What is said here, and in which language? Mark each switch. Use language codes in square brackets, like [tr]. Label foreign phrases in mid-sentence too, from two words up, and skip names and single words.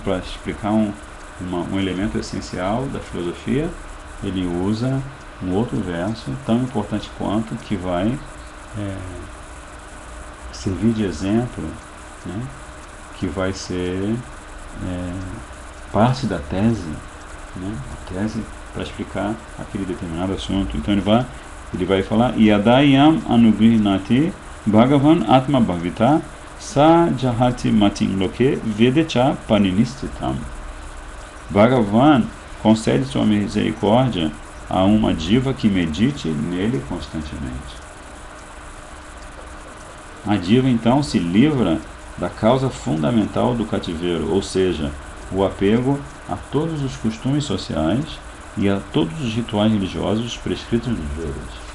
[pt] Para explicar um elemento essencial da filosofia, ele usa um outro verso tão importante quanto, que vai servir de exemplo, né? Que vai ser parte da tese, né? A tese para explicar aquele determinado assunto. Então ele vai falar [sa] यदायम् अनुगृह्णाति भगवान् आत्म भावित स जहाति मतिं लोके वेदेच पनिनिष्ठितम्. [pt] Bhagavan concede sua misericórdia a uma diva que medite nele constantemente. A diva então se livra da causa fundamental do cativeiro, ou seja, o apego a todos os costumes sociais e a todos os rituais religiosos prescritos nos Vedas.